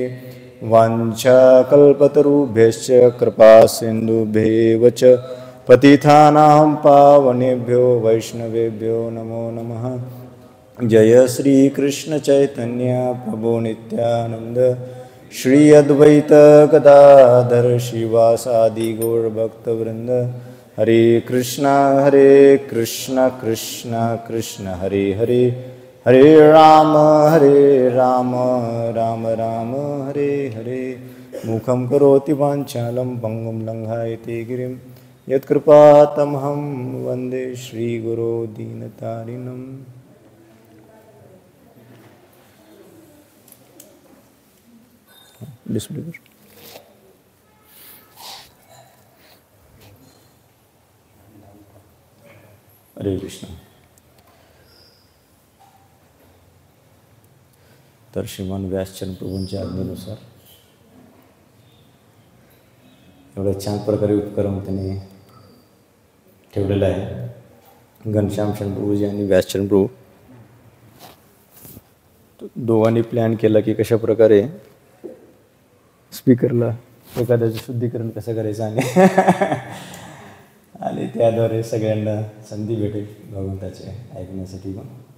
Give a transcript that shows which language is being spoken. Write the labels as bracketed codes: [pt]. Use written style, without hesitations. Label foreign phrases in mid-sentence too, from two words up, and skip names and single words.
[sa] वाञ्छाकल्पतरुभ्यश्च कृपा सिन्धुभ्येव च पतितानां पावनेभ्यो वैष्णवेभ्यो नमो नमः। जय श्री कृष्ण चैतन्य प्रभु नित्यानंद श्री अद्वैत गदाधर श्रीवासादि गौर भक्तवृंद। हरे कृष्णा कृष्ण कृष्ण हरे हरे, हरे राम राम राम हरे हरे। मुखं करोति वाञ्छालं पंगुं लङ्घयते गिरिं, यत्कृपातमहं वन्दे श्रीगुरो दीनतारिणम्। [hi] डिस्प्ले पर हरे कृष्ण। [mr] तर श्रीमान व्यासचंद्र प्रभूंच्या आज्ञेनुसार एवढ्या छान प्रकारे उपक्रम त्यांनी ठेवलेला आहे। घनश्याम चंद्र प्रभूजी आणि व्यासचंद्र प्रभू दोघांनी प्लॅन केला की कशा प्रकारे स्पीकरला एखाद्याचं शुद्धीकरण कसं करायचं आणि त्याद्वारे सगळ्यांना संधी भेटेल भगवंताचे ऐकण्यासाठी पण।